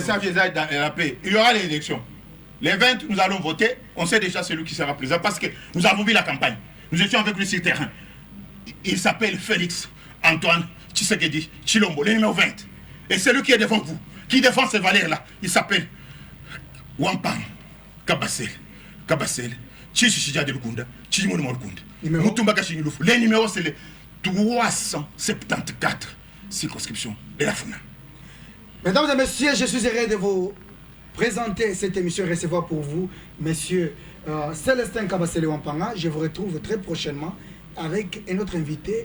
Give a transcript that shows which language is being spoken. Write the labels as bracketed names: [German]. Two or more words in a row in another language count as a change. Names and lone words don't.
[French] Message dans la paix. Il y aura les élections. Les 20, nous allons voter. On sait déjà celui qui sera président parce que nous avons vu la campagne. Nous étions avec lui sur le terrain. Il s'appelle Félix Antoine Tshisekedi Chilombo, le numéro 20. Et celui qui est devant vous, qui défend ces valeurs-là, il s'appelle Wampang Kabasele. Kabasele. [Luba-Lulua] Chichichija de Lukunda. Chijimono Lukunda. Mutumba Kashingilufu. [French] Les numéros, c'est les 374 circonscriptions de la FUNA. Mesdames et messieurs, je suis heureux de vous présenter cette émission et recevoir pour vous, monsieur Célestin Kabasele Wampanga. Je vous retrouve très prochainement avec un autre invité.